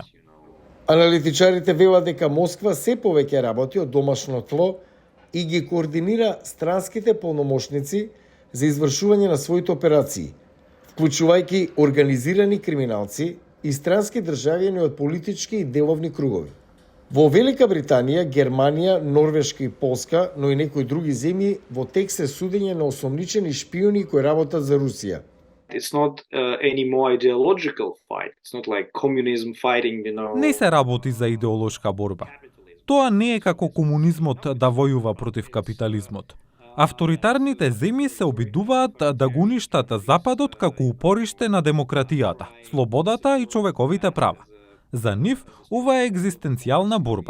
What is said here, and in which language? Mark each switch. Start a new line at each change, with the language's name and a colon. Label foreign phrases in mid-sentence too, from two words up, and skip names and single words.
Macedonian: Аналитичарите велат дека Москва се повеќе работи од домашно тло и ги координира странските полномошници за извршување на своите операции, вклучувајќи организирани криминалци и странски државјани од политички и деловни кругови. Во Велика Британија, Германија, Норвешка и Полска, но и некои други земји, во тек се судење на осомничени шпиони кои работат за Русија.
English: It's not any more ideological fight. It's not like communism fighting,
Macedonian: Не се работи за идеолошка борба. Тоа не е како комунизмот да војува против капитализмот. Авторитарните земји се обидуваат да го уништат Западот како упориште на демократијата, слободата и човековите права. За нив ова е екзистенцијална борба.